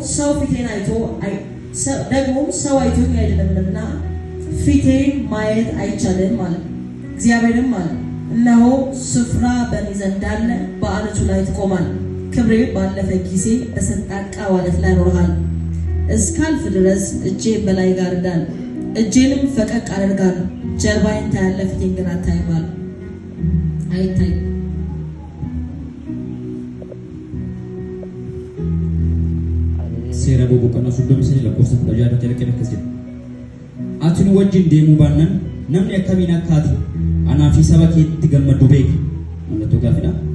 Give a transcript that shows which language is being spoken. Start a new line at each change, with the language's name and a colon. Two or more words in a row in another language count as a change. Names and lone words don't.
Amharic: ሰው አይቶኝ አይደለምና ፊቴን ማየት አይቻልም ማለት ነው። እግዚአብሔርም ማለት እነሆ ስፍራ በእኔ ዘንድ አለ፣ በዓለቱ ላይ ትቆማለህ። ክብሬ ባለፈ ጊዜ በሰንጣቃ ዓለት ላይ አኖርሃለሁ። እስካልፍ ድረስ እጄን በላይ ጋርዳለሁ፣ እጄንም ፈቀቅ አደርጋለሁ። ጀርባዬን ታያለህ፣ ፊቴን ግን አታይም አለ። አይታይም።
Oromo: seera boqonnaa 36 lakkoofsa 16 jalqabe akkasii ati nu wajjin deemuu baannan namni akkamiin akka ati anaa fi saba keetti gammadu beeki. Mallattoo gaafidha.